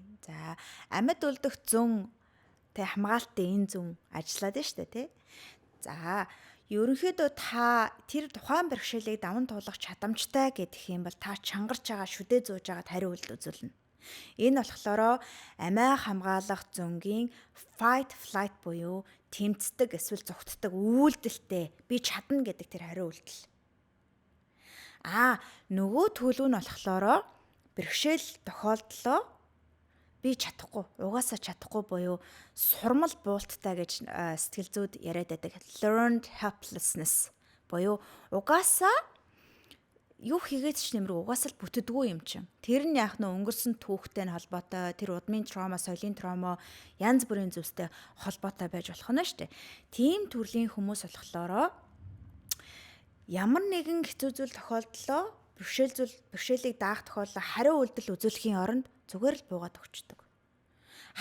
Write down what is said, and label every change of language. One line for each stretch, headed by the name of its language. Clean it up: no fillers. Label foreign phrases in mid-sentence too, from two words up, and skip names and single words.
Mongolian: За, амьд үлдэх зүүн тэг хамгаалтын энэ зүүн ажиллаад байна шүү дээ, тий. За, ерөнхийдөө та тэр тухайн бэрхшээлийг даван туулах чадамжтай гэдэг юм бол та чангарч байгаа шүдэ зууж байгаад хариу үйлдэл үзүүлнэ. Энэ болохоор амиа хамгаалах зөнгийн
English: fight flight
Mongolian: буюу тэмцдэг эсвэл зүгтдэг үйлдэлтэй би чадна гэдэг тэр хариу үйлдэл. Нөгөө төлөв нь болохоор бэрхшээл тохиолдлоо би чадахгүй, угаасаа чадахгүй буюу сурмал буулттай гэж сэтгэл зүйд яриад байдаг
English: learned helplessness
Mongolian: буюу угаасаа юу хийгээд ч нэмэр угаасаа л бүтдэггүй юм чинь. Тэр нь яах нь өнгөрсөн түүхтэй нь холбоотой, тэр удмын травма, соёлын травма, янз бүрийн зүйлстэй холбоотой байж болох нь шүү дээ. Тийм төрлийн хүмүүс болохоор ямар нэгэн хэцүү зүйл тохиолдлоо, бэрхшээлийг даах тохиолдолд хариу үйлдэл үзүүлэхийн оронд зүгээр л буугаад өгчдөг.